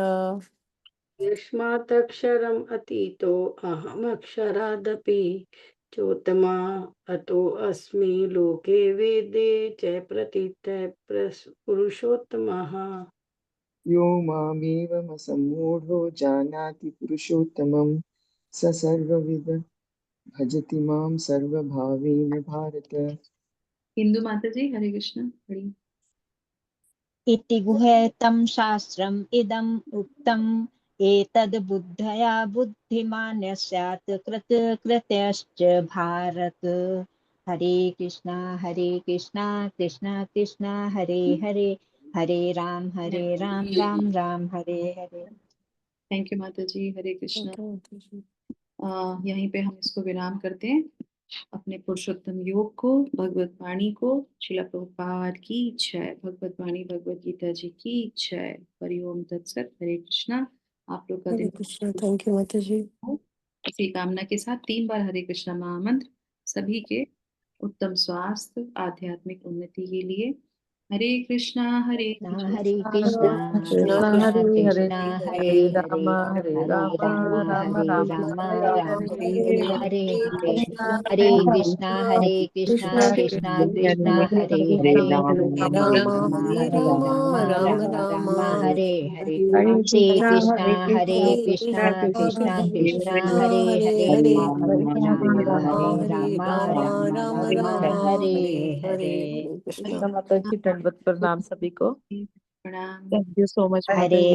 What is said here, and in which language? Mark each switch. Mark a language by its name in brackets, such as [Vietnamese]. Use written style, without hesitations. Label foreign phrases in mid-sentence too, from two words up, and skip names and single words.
[Sanskrit] यस्मात्क्षरम् अतीतो अहमक्षरादपि चोत्तमा अतोऽस्मि लोके वेदे च प्रतीतः पुरुषोत्तमः। यो मामेवमसम्मूढो जानाति पुरुषोत्तमं स सर्वविद भजति मां सर्वभावेन भारत। [Hindi] हिंदू माता जी हरे कृष्ण हरि। [Sanskrit] इति गुह्यतं शास्त्रम् इदम् उक्तम् एतद् बुद्धया बुद्धिमान् स्यात् कृतकृत्यश्च भारत। हरे कृष्णा कृष्णा कृष्णा हरे हरे हरे राम राम राम हरे हरे। [English] thank you [Hindi] माता जी हरे कृष्ण। यहीं पे हम इसको विराम करते हैं। अपने पुरुषोत्तम योग को, भगवत वाणी को, श्रील प्रभुपाद की जय, भगवत वाणी भगवत गीता जी की जय। [Sanskrit] हरिओम तत्सत। [Hindi] हरे कृष्णा। आप लोग का हरे दिन कृष्णा। [English] thank you [Hindi] माता जी। इसी कामना के साथ 3 बार हरे कृष्णा महामंत्र सभी के उत्तम स्वास्थ्य, आध्यात्मिक उन्नति के लिए। [Sanskrit] हरे कृष्णा कृष्णा कृष्ण कृष्णा हरे हरे कृष्णा हरे राम हरे राम राम राम हरे राम हरे। हरे हरे। हरे हरे कृष्णा कृष्णा कृष्णा हरे हरे राम राम हरे हरे। हरे कृष्णा कृष्णा कृष्णा हरे हरे राम राम हरे हरे। [Hindi] कृष्ण माता जी दंडवत प्रणाम सभी को। प्रणाम। [English] thank you so much माता [Hindi] हरे जी।